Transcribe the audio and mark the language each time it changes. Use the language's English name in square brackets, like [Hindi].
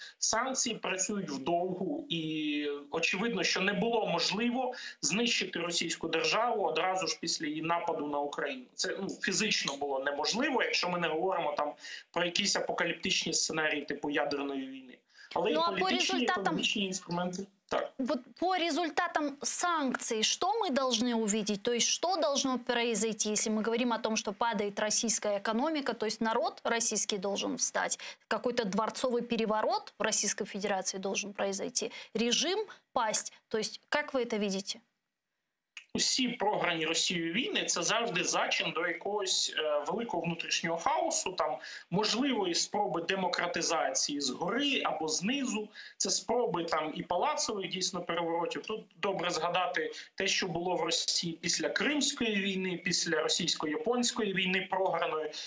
[Ukrainian] Санкції працюють вдовгу, і очевидно, що не було можливо знищити російську державу одразу ж після її нападу на Україну. Це фізично було неможливо, якщо ми не говоримо там про якісь апокаліптичні сценарії типу ядерної війни. Але і політичні, економічні інструменти. Так. [Russian] Вот по результатам санкций что мы должны увидеть? То есть что должно произойти, если мы говорим о том, что падает российская экономика, то есть народ российский должен встать, какой-то дворцовый переворот в Российской Федерации должен произойти, режим пасть. То есть как вы это видите? [Ukrainian] Усі програні Росією війни – це завжди зачин до якогось великого внутрішнього хаосу, там можливої спроби демократизації згори або знизу, це спроби там і палацових дійсно переворотів. Тут добре згадати те, що було в Росії після Кримської війни, після російсько-японської війни програної.